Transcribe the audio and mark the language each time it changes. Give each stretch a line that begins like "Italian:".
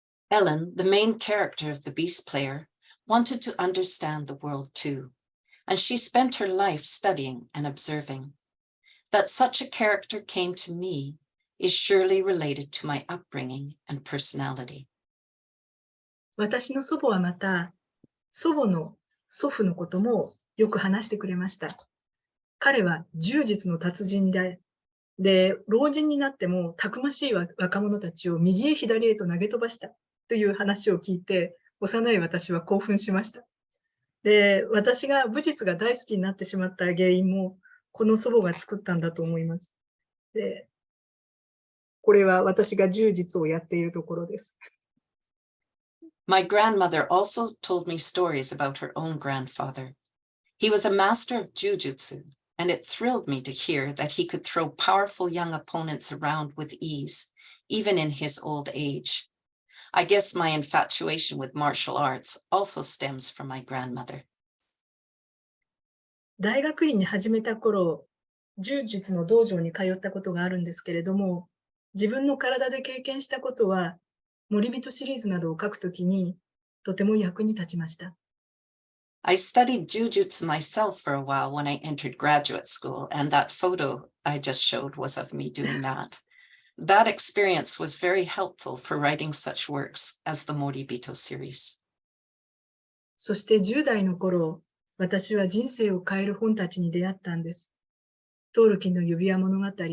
English: Ellen, the main character of The Beast Player, wanted to understand the world too, and she spent her life studying and observing. That such a character came to me is surely related to my upbringing and personality.
Japanese: 私の祖母はまた、祖母の祖父のこともよく話してくれました。彼は柔術の達人で、老人になってもたくましい若者たちを右へ左へと投げ飛ばしたという話を聞いて、幼い私は興奮しました。で、私が武術が大好きになってしまった原因も、この祖母が作ったんだと思います。で、これは私が柔術をやっているところです。
English: My grandmother also told me stories about her own grandfather. He was a master of jujutsu, and it thrilled me to hear that he could throw powerful young opponents around with ease, even in his old age. I guess my infatuation with martial arts also stems from my grandmother.
Japanese: 大学院に始めた頃、柔術の道場に通ったことがあるんですけれども、自分の体で経験したことは、森人シリーズなどを書くときにとても役に立ちました。
English: I studied jujutsu myself for a while when I entered graduate school, and that photo I just showed was of me doing that. That experience was very helpful for writing such works as the Moribito series.
Japanese: そして10代の頃、私は人生を変える本たちに出会ったんです。トールキンの指輪物語、